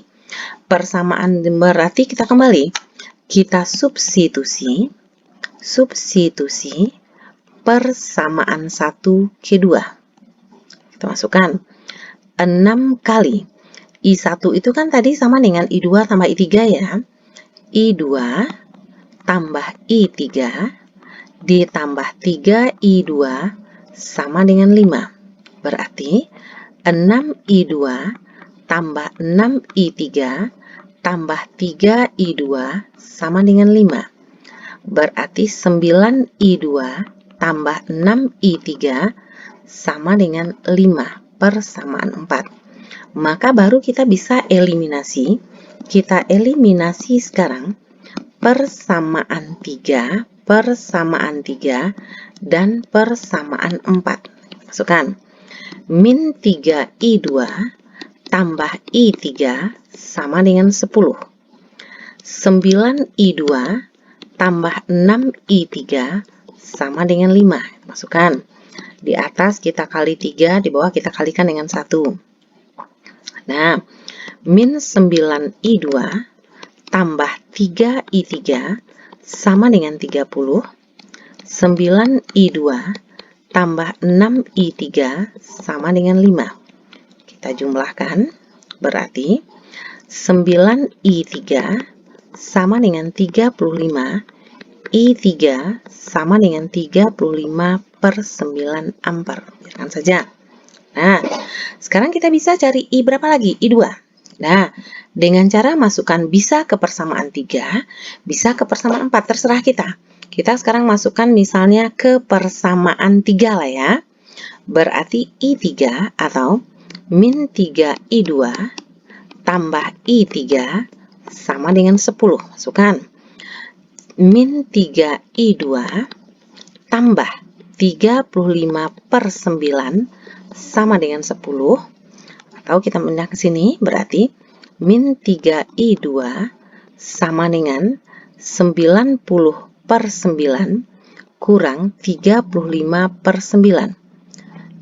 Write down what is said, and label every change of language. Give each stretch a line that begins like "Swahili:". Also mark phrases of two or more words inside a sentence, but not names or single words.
Indonesian: Persamaan berarti kita kembali. Kita substitusi persamaan 1 ke 2. Kita masukkan 6 kali. I1 itu kan tadi sama dengan I2 tambah I3 ya. I2 tambah I3 ditambah 3I2 sama dengan 5. Berarti 6I2 tambah 6I3 tambah 3I2 sama dengan 5. Berarti 9I2 tambah 6I3 sama dengan 5 persamaan 4. Maka baru kita bisa eliminasi. Kita eliminasi sekarang persamaan 3, dan persamaan 4. Masukkan. Min 3I2 tambah I3 sama dengan 10. 9I2 tambah 6I3 sama dengan 5. Masukkan. Di atas kita kali 3, di bawah kita kalikan dengan 1. Nah, min 9I2 tambah 3I3 sama dengan 30. 9I2 tambah 6I3 sama dengan 5. Kita jumlahkan, berarti 9I3 sama dengan 35, I3 sama dengan 35 per 9 ampere. Biarkan saja. Nah, sekarang kita bisa cari I berapa lagi? I2. Nah, dengan cara masukkan bisa ke persamaan 3, bisa ke persamaan 4, terserah kita. Kita sekarang masukkan misalnya ke persamaan 3 lah ya. Berarti I3 atau min 3I2 tambah I3 sama dengan 10. Masukkan. Min 3I2 tambah 35 per 9 sama dengan 10. Atau kita pindah ke sini, berarti min 3I2 sama dengan 90 per 9 kurang 35 per 9.